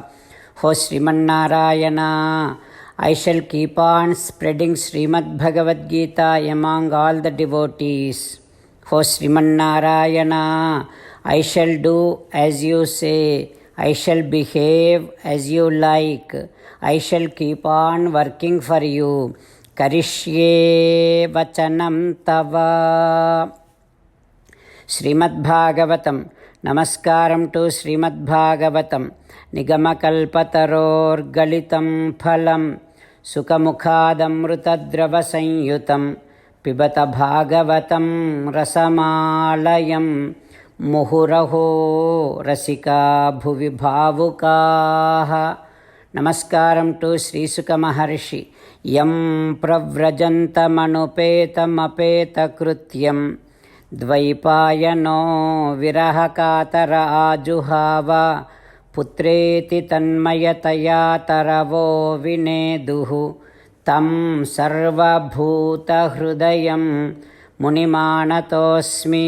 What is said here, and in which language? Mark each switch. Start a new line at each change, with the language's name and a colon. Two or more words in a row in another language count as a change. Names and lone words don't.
English: O Srimannarayana, I shall keep on spreading Srimad Bhagavad Gita among all the devotees. O Srimannarayana, I shall do as you say. I shall behave as you like. I shall keep on working for you.
Sanskrit: करिष्ये वचनं तव."
English: Srimad Bhagavatam. Namaskaram to Srimad Bhagavatam.
Sanskrit: निगमकल्पतरोर् गलितं फलं शुकमुखादमृतद्रव संयुतम् పిబత భాగవతం రసమాలయం ముహురహో రసికా భువి భావుకాః.
Telugu: నమస్కారం టు శ్రీసుక మహర్షి.
Sanskrit: యం ప్రవ్రజంతమనుపేతమపేతకృత్యం ద్వైపాయనో విరహకాతర ఆజుహావ పుత్రేతి తన్మయతయా తరవో వినేదుః తం సర్వభూతహృదయం మునిమానతోస్మి.